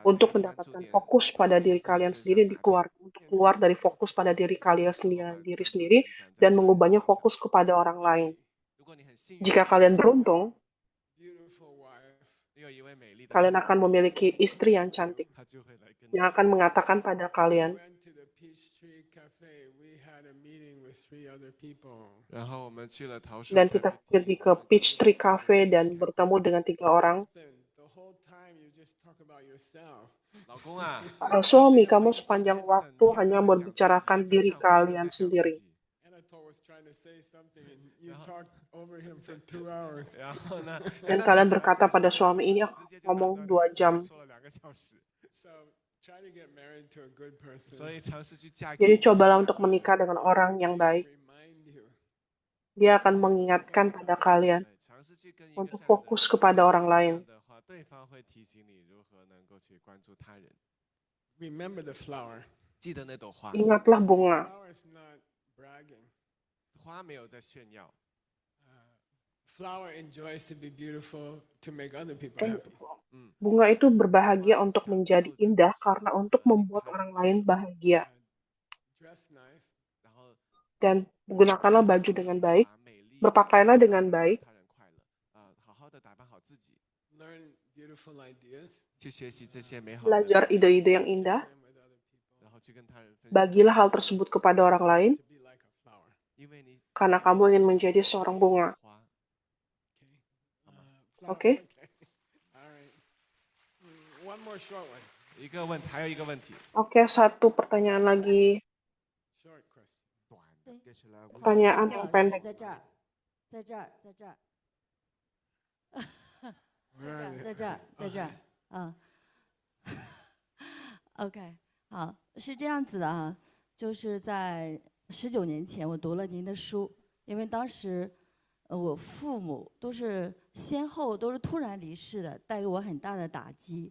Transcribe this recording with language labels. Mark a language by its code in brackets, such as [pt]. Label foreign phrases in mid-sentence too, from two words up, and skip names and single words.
[id] untuk [zh] 这个关注 [id] mendapatkan [zh] 点 [id] fokus pada diri kalian sendiri untuk keluar dari fokus pada diri kalian sendiri dan mengubahnya fokus kepada orang lain. [zh] 如果你很幸运， [id] Jika kalian beruntung, [en] Beautiful wife. [zh] 你有一位美丽的 [id] kalian [zh] 太 [id] akan memiliki istri yang cantik [zh] 她就会来跟你 [id] yang akan mengatakan pada kalian, [en] Went to the Peachtree Cafe. We had a meeting with 3 other people. [zh] 然后我们去了桃树 [id] dan [zh] 咖 [id] kita [zh] 啡 [id] pergi ke Peachtree Cafe dan bertemu dengan 3 orang. [en] Husband, the whole time you just talk about yourself. [zh] 老公啊， [id] Suami, kamu sepanjang waktu hanya membicarakan diri kalian sendiri. [en] Anatole was trying to say something and you talked over him for 2 hours. [zh] 然后呢， [id] Dan kalian berkata pada suami ini akan ngomong 2 jam. [zh] 说了2个小时， [en] So try to get married to a good person. [zh] 所以尝试去嫁给 [id] Jadi [zh] 一个 [id] cobalah untuk menikah dengan orang yang baik. [en] Remind you. [id] Dia akan mengingatkan pada kalian [zh] 尝试去跟一个 [id] untuk [zh] 善良的 [id] fokus kepada orang lain. [zh] 的话，对方会提醒你如何能够去关注他人。 [en] Remember the flower. [zh] 记得那朵花， [id] Ingatlah bunga. [en] Flower is not bragging. [zh] 花没有在炫耀， [en] Flower enjoys to be beautiful to make other people happy. [id] Bunga itu berbahagia untuk menjadi indah karena untuk membuat orang lain bahagia. [en] Dress nice. [zh] 然后 [id] Dan gunakanlah baju dengan baik, [zh] 把美丽 [id] berpakaianlah dengan baik, [zh] 他人快乐，好好的打扮好自己， [en] Learn beautiful ideas. [zh] 去学习这些美好的， [id] belajar ide-ide yang indah, [en] Share them with other people. [zh] 然后去跟他人分享， [id] bagilah hal tersebut kepada orang lain, [en] To be like a flower. [zh] 因为你 [id] karena kamu ingin menjadi seorang bunga. [zh] 花， [en] Flower, Okay. All right. One more short one. [zh] 一个问，还有一个问题， [id] Oke, satu pertanyaan lagi. [en] Short question. [zh] 短的，接下来 [id] Pertanyaan [zh] 谢 [id] yang [zh] 老师 [id] pendek. [zh] 在这儿，在这儿，在这儿， [en] Where are [zh] 在 [en] they? [zh] 这儿，在这儿，嗯。OK，好，是这样子的啊，就是在19年前，我读了您的书，因为当时，我父母都是先后都是突然离世的，带给我很大的打击。